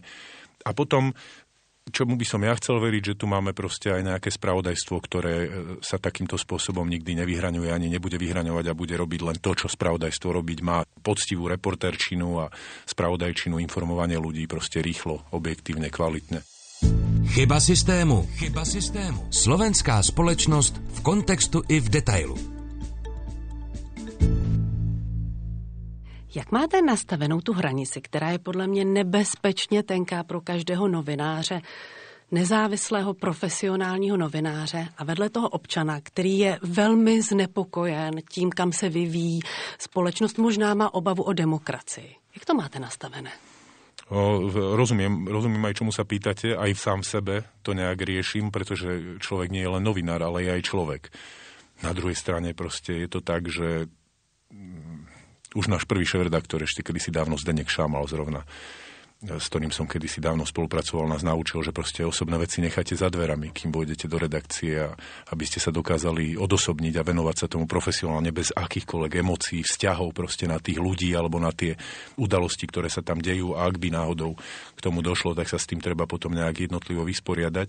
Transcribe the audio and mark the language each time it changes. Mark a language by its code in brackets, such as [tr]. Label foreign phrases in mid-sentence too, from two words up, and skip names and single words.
[sk] A potom čomu by som ja chcel veriť, že tu máme proste aj nejaké spravodajstvo, ktoré sa takýmto spôsobom nikdy nevyhraňuje, ani nebude vyhraňovať a bude robiť len to, čo spravodajstvo robiť má. Poctivú reportérčinu a spravodajčinu, informovanie ľudí proste rýchlo, objektívne, kvalitne. [cs] Chyba systému. Chyba systému. Slovenská společnosť v kontextu i v detailu. Jak máte nastavenou tu hranici, která je podle mě nebezpečně tenká pro každého novináře, nezávislého profesionálního novináře a vedle toho občana, který je velmi znepokojen tím, kam se vyvíjí společnost, možná má obavu o demokracii. Jak to máte nastavené? [sk] Rozumiem aj, čomu sa pýtate, aj sám v sebe to nejak riešim, pretože človek nie je len novinár, ale je aj človek. Na druhej strane proste je to tak, že už náš prvý šéfredaktor, ešte kedysi dávno Zdeněk Šámal zrovna, s ktorým som kedysi dávno spolupracoval, nás naučil, že proste osobné veci necháte za dverami, kým pôjdete do redakcie, a aby ste sa dokázali odosobniť a venovať sa tomu profesionálne bez akýchkoľvek emócií, vzťahov proste na tých ľudí alebo na tie udalosti, ktoré sa tam dejú, a ak by náhodou k tomu došlo, tak sa s tým treba potom nejak jednotlivo vysporiadať.